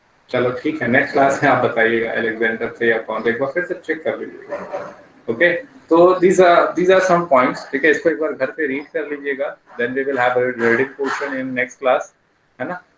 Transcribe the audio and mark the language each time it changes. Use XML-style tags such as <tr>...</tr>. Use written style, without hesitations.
<hi>चलो ठीक है, नेक्स्ट क्लास में आप बताइएगा अलेक्जेंडर से या कौन, एक बार फिर से चेक कर लीजिएगा।</hi> <en>Okay, तो these are some points।</en> <hi>ठीक है, इसको एक बार घर पे रीड कर लीजिएगा,</hi> <en>then we will have a reading portion in next class,</en> <hi>है ना?</hi>